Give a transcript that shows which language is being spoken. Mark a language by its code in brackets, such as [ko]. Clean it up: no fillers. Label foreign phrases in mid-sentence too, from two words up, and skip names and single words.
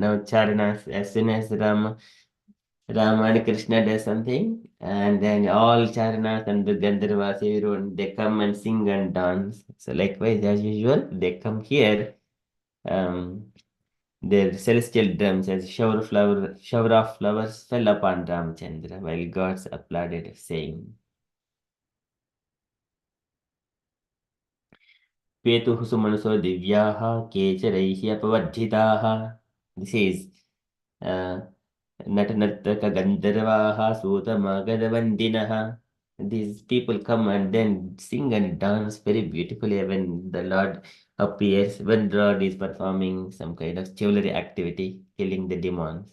[en] Now, Charanas, as soon as Rama and Krishna does something, and then all Charanas and the Gandharvas, everyone, they come and sing and dance. So, likewise, as usual, they come here. Their celestial drums as shower of flowers fell upon Ramchandra, while gods applauded, saying, [sa] Petuh sumanso divyaha kechareihi apavajjitaha. [en] This is uh, [sa] Natanartaka Gandharvaha Sutamagadavandinaha. [en] These people come and then sing and dance very beautifully when the Lord appears, when Lord is performing some kind of chivalry activity, killing the demons.